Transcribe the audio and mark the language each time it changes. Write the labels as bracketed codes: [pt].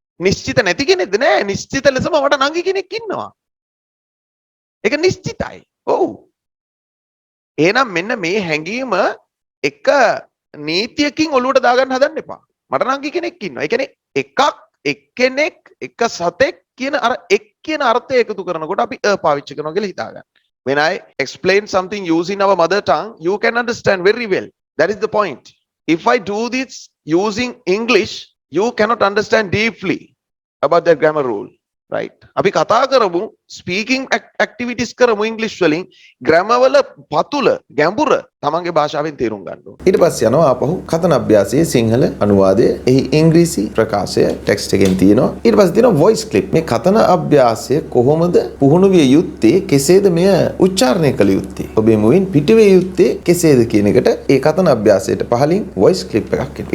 [si] නිශ්චිත නැති කෙනෙක්ද? නෑ, නිශ්චිත ලෙසම මට නංගි කෙනෙක් ඉන්නවා. ඒක නිශ්චිතයි. ඔව්. එහෙනම් මෙන්න මේ හැඟීම එක නීතියකින් ඔලුවට දාගන්න හදන්න එපා. මට නංගි කෙනෙක් ඉන්නවා. ඒ කියන්නේ එකක්, එක්කෙනෙක්, එක සතෙක් කියන අර එක් කියන අර්ථය එකතු කරනකොට අපි පාවිච්චි කරනවා කියලා හිතා ගන්න. [en] When I explain something using our mother tongue, you can understand very well. That is the point. If I do this using English, you cannot understand deeply about the grammar rule. Right? [si] අපි කතා කරමු speaking activities කරමු ඉංග්‍රීසි වලින් grammar වල පතුල ගැඹුර තමන්ගේ භාෂාවෙන් තේරුම් ගන්න ඕනේ. ඊට පස්සේ යනවා ආපහු කතන අභ්‍යාසයේ සිංහල අනුවාදය, එහි ඉංග්‍රීසි ප්‍රකාශය ටෙක්ස්ට් එකෙන් තියෙනවා. ඊට පස්සේ තියෙනවා වොයිස් ක්ලිප්. මේ කතන අභ්‍යාසය කොහොමද පුහුණු විය යුත්තේ, කෙසේද මෙය උච්චාරණය කළ යුත්තේ, ඔබේ මුවින් පිටවිය යුත්තේ කෙසේද කියන එකට ඒ කතන අභ්‍යාසයට පහලින් වොයිස් ක්ලිප් එකක් එනවා.